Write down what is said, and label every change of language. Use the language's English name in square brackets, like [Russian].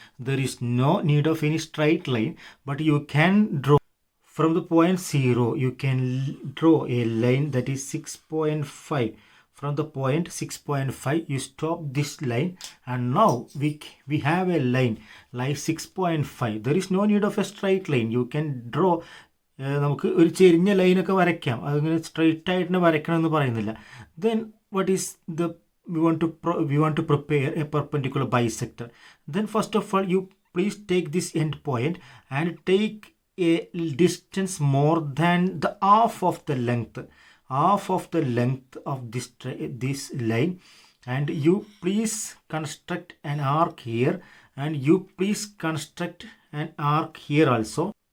[English] There is no need of any straight line, but you can draw from the point 0. You can draw a line that is 6.5. From the point 6.5, you stop this line, and now we have a line like 6.5. There is no need of a straight line. You can draw. [Malayalam] നമുക്ക് ഒരു ചെരിഞ്ഞ ലൈനൊക്കെ വരയ്ക്കാം. അതിങ്ങനെ straight ആയിട്ട് തന്നെ വരയ്ക്കണം എന്ന് പറയുന്നില്ല. [English] Then what is the we want to prepare a perpendicular bisector. Then first of all, you please take this end point and take a distance more than the half of the length of this line, and you please construct an arc here, and you please construct an arc here also.